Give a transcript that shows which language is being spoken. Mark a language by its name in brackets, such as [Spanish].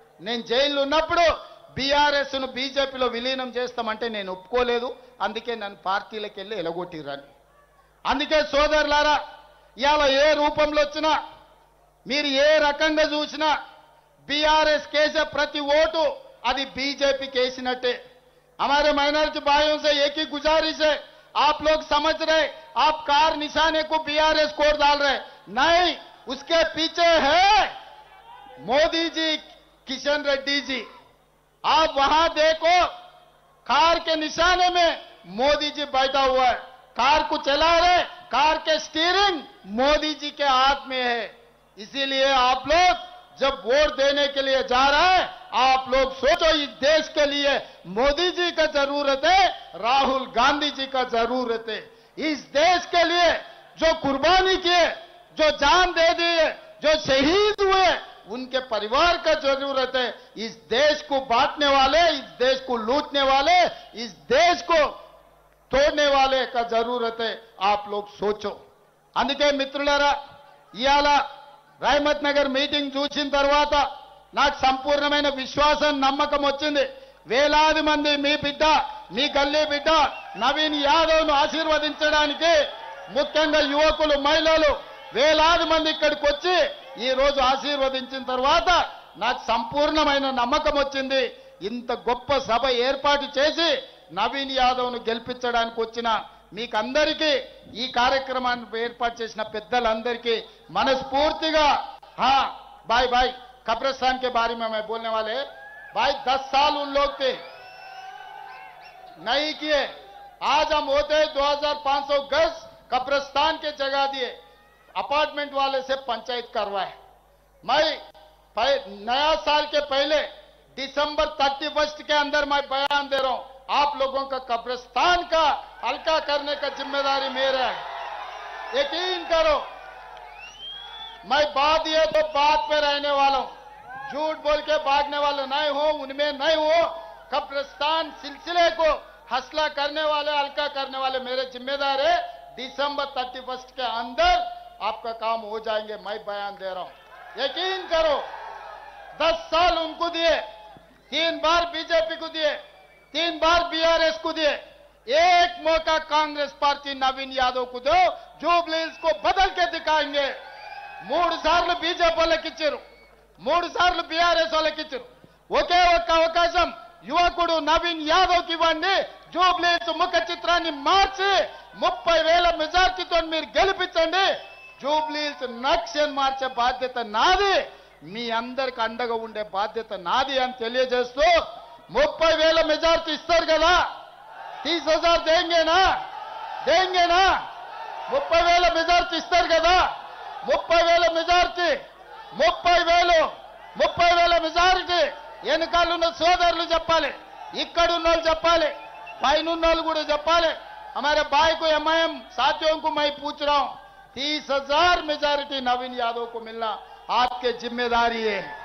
[Telugu] నేను జైల్లో ఉన్నప్పుడు బీఆర్ఎస్ను బీజేపీలో విలీనం చేస్తామంటే నేను ఒప్పుకోలేదు. అందుకే నన్ను పార్టీలకు వెళ్ళి ఎలగొట్టిరని. అందుకే సోదరులారా, ఇవాళ ఏ రూపంలో వచ్చినా, మీరు ఏ రకంగా చూసినా బీఆర్ఎస్ కేసే ప్రతి ఓటు అది బీजेपी కేసినట్టే. [Hindi] हमारे माइनॉरिटी भाइयों से एक ही गुजारिश है, आप लोग समझ रहे आप कार निशाने को बीआरएस कोड डाल रहे, नहीं, उसके पीछे है मोदी जी, किशन रेड्डी जी. आप वहां देखो, कार के निशाने में मोदी जी बैठा हुआ है, कार को चला रहे, कार के स्टीयरिंग मोदी जी के हाथ में है. इसीलिए आप लोग जब वोट देने के लिए जा रहे हैं, आप लोग सोचो इस देश के लिए मोदी जी का जरूरत है, राहुल गांधी जी का जरूरत है. इस देश के लिए जो कुर्बानी किए, जो जान दे दिए, जो शहीद हुए, उनके परिवार का जरूरत है. इस देश को बांटने वाले, इस देश को लूटने वाले, इस देश को तोड़ने वाले का जरूरत है. आप लोग सोचो. [Telugu] అందుకే మిత్రులారా, ఇయాల రాయమత్ నగర్ మీటింగ్ చూసిన తర్వాత నాకు సంపూర్ణమైన విశ్వాసం, నమ్మకం వచ్చింది. వేలాది మంది మీ బిడ్డ, మీ గల్లీ బిడ్డ నవీన్ యాదవ్ను ఆశీర్వదించడానికి, ముఖ్యంగా యువకులు, మహిళలు వేలాది మంది ఇక్కడికి వచ్చి ఈ రోజు ఆశీర్వదించిన తర్వాత నాకు సంపూర్ణమైన నమ్మకం వచ్చింది. ఇంత గొప్ప సభ ఏర్పాటు చేసి నవీన్ యాదవ్ను గెలిపించడానికి వచ్చిన మీకందరికీ, ఈ కార్యక్రమాన్ని ఏర్పాటు చేసిన పెద్దలందరికీ మనస్ఫూర్తిగా [Hindi] भाई भाई कब्रिस्तान के बारे में मैं बोलने वाले, भाई 10 साल उन लोग थे नहीं किए. आज हम होते 2500 गज कब्रिस्तान के जगह दिए, अपार्टमेंट वाले से पंचायत करवाए. मैं नया साल के पहले दिसंबर 31 के अंदर मैं बयान दे रहा हूं, आप लोगों का कब्रिस्तान का हल्का करने का जिम्मेदारी मेरा है. यकीन करो, मैं बात ये तो बात पे रहने वाला हूं, झूठ बोल के भागने वाला नहीं हूं, उनमें नहीं हूं. कब्रिस्तान सिलसिले को हौसला करने वाले, हल्का करने वाले मेरे जिम्मेदार है. दिसंबर 31 के अंदर आपका काम हो जाएंगे, मैं बयान दे रहा हूं. यकीन करो, 10 साल उनको दिए, 3 बार बीजेपी को दिए, 3 बार बीआरएस को दिए, एक मौका कांग्रेस पार्टी नवीन यादव को दो, జూబ్లీస్ को बदल के दिखाएंगे. [Telugu] 3 సార్లు బీజేపీ వాళ్ళకి ఇచ్చారు, 3 సార్లు బీఆర్ఎస్ వాళ్ళకి ఇచ్చారు. ఒకే ఒక్క అవకాశం యువకుడు నవీన్ యాదవ్కి ఇవ్వండి. జూబ్లీస్ ముఖ చిత్రాన్ని మార్చి 30,000 మెజార్టీతో మీరు గెలిపించండి. జూబ్లీస్ నక్షన్ మార్చే బాధ్యత నాది, మీ అందరికి అండగా ఉండే బాధ్యత నాది అని తెలియజేస్తూ, 30,000 మెజార్టీ ఇస్తారు కదా, 30,000 దేంగేనా? 30,000 మెజార్టీ ఇస్తారు కదా, 30,000 మెజార్టీ, 30,000 మెజారిటీ వెనకాలన్న సోదరులు చెప్పాలి, ఇక్కడున్న వాళ్ళు చెప్పాలి, పైనున్న వాళ్ళు కూడా చెప్పాలి. [Hindi] हमारे भाई को एमआईएम साथियों को मैं पूछ रहा हूं, 30,000 मेजॉरिटी नवीन यादव को मिलना आपके जिम्मेदारी है.